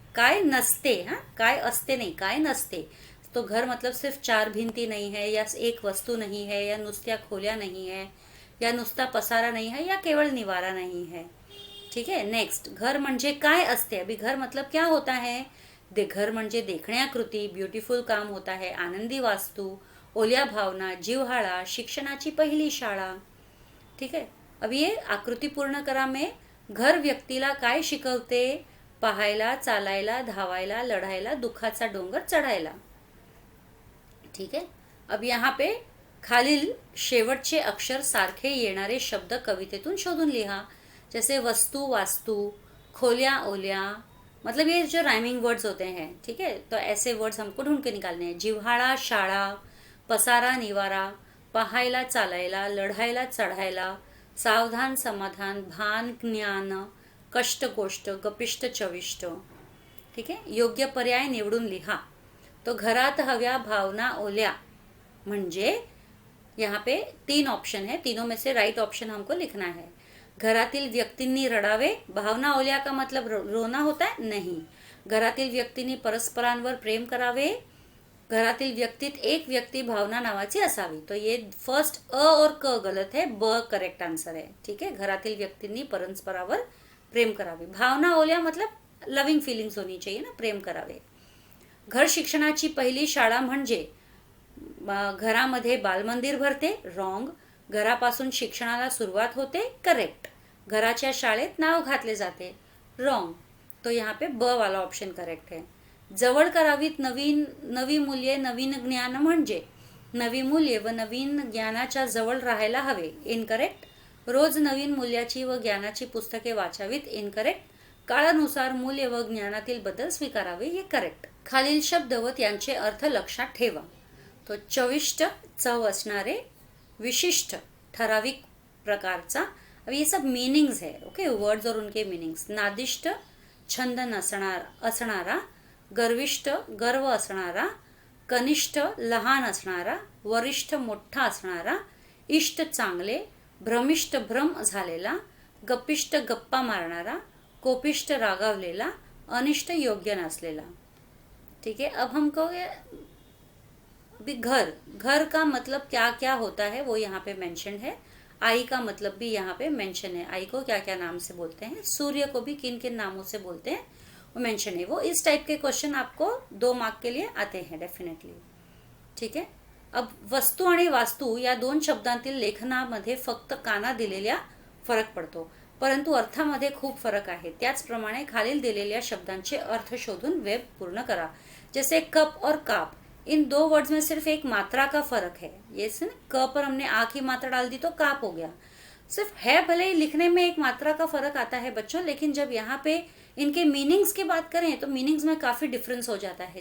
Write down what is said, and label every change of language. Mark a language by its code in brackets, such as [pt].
[mr] काय नसते, हाँ काय असते नहीं, काय नसते. तो घर मतलब सिर्फ चार भिंती नहीं है, या एक वस्तू नहीं है, या नुसत्या खोल्या नहीं है, या नुसता पसारा नहीं है, या केवळ निवारा नहीं है. [hi] ठीक है. [mr] नेक्स्ट, घर म्हणजे काय असते. [hi] अभी घर मतलब क्या होता है. [mr] घर म्हणजे देखण्याकृती, ब्युटिफुल काम होता है, आनंदी वास्तू, ओल्या भावना, जिव्हाळा, शिक्षणाची पहिली शाळा. ठीक है. अब ये आकृती पूर्ण करा में घर व्यक्तीला काय शिकवते. पाहायला, चालायला, धावायला, लढायला, दुःखाचा डोंगर चढायला. ठीक है. अब यहाँ पे खालील शेवटचे अक्षर सारखे येणारे शब्द कवितेतून शोधून लिहा. [hi] जैसे वस्तु, वास्तु, खोल्या, ओल्या, मतलब ये जो राइमिंग वर्ड्स होते हैं. ठीक है. तो ऐसे वर्ड्स हमको ढूंढ के निकालने हैं. [mr] जिव्हाळा, शाळा, पसारा, निवारा, पाहायला, चालायला, लढायला, चढायला, सावधान, समाधान, भान, ज्ञान, कष्ट, गोष्ट, गपिष्ट, चविष्ट. ठीक है. योग्य पर्याय निवडून लिहा. तो घरात हव्या भावना ओल्या म्हणजे [hi] यहाँ पे 3 ऑप्शन है, तीनों में से राइट ऑप्शन हमको लिखना है. [mr] घरातील व्यक्तींनी रडावे. [hi] भावना ओल्या का मतलब रोना होता है नहीं. [mr] घरातील व्यक्तींनी परस्परांवर प्रेम करावे. घरातील व्यक्तीत एक व्यक्ती भावना नावाची असावी. [hi] तो ये फर्स्ट अ और क गलत है, ब करेक्ट आंसर है. ठीक है. [mr] घरातील व्यक्तींनी परस्परावर प्रेम करावे. [hi] भावना ओल्या मतलब लविंग फीलिंग्स होनी चाहिए ना, [mr] प्रेम करावे. घर शिक्षणाची पहिली शाळा म्हणजे घरामध्ये बालमंदिर भरते. रॉंग. घरापासून शिक्षणाला सुरुवात होते. करेक्ट. घराच्या शाळेत नाव घातले जाते. रॉंग. [hi] तो यहाँ पे ब वाला ऑप्शन करेक्ट है. [mr] जवळ करावीत नवी मूल्ये, नवीन ज्ञान म्हणजे नवी मूल्ये व नवीन ज्ञानाच्या जवळ राहायला हवे. इनकरेक्ट. रोज नवीन मूल्याची व ज्ञानाची पुस्तके वाचावीत. इनकरेक्ट. काळानुसार मूल्य व ज्ञानातील बदल स्वीकारावे. हे करेक्ट. खालील शब्द व त्यांचे अर्थ लक्षात ठेवा. तो चविष्ट, चव असणारे, विशिष्ट, ठराविक प्रकारचा. [hi] अब ये सब मीनिंग्स है. ओके, वर्ड्स और उनके मीनिंग्स. [mr] नादिष्ट, छंद असणारा, गर्विष्ठ, गर्व असणारा, कनिष्ठ, लहान असणारा, वरिष्ठ, मोठा असणारा, इष्ट, चांगले, भ्रमिष्ठ, भ्रम झालेला, गप्पिष्ट, गप्पा मारणारा, कोपिष्ट, रागावलेला, अनिष्ट, योग्य नसलेला. [hi] ठीक है. अब हम कहोगे भी घर का मतलब क्या क्या होता है वो यहाँ पे मेंशन है. आई का मतलब भी यहाँ पे मेंशन है. आई को क्या क्या नाम से बोलते हैं, सूर्य को भी किन किन नामों से बोलते हैं वो मेंशन है. वो इस टाइप के क्वेश्चन आपको 2 मार्क के लिए आते हैं डेफिनेटली. ठीक है. [mr] अब वस्तू आणि वास्तू या 2 शब्दांतील लेखनामध्ये फक्त काना दिलेल्या फरक पडतो, परंतु अर्थामध्ये खूप फरक आहे. त्याचप्रमाणे खालील दिलेल्या शब्दांचे अर्थ शोधून वेब पूर्ण करा. [hi] जैसे कप और काप, इन 2 वर्ड्स में सिर्फ एक मात्रा का फर्क है. ये से क पर हमने आ की मात्रा डाल दी तो काप हो गया. सिर्फ है, भले ही लिखने में एक मात्रा का फर्क आता है बच्चों, लेकिन जब यहाँ पे इनके मीनिंग्स की बात करें तो मीनिंग्स में काफी डिफरेंस हो जाता है.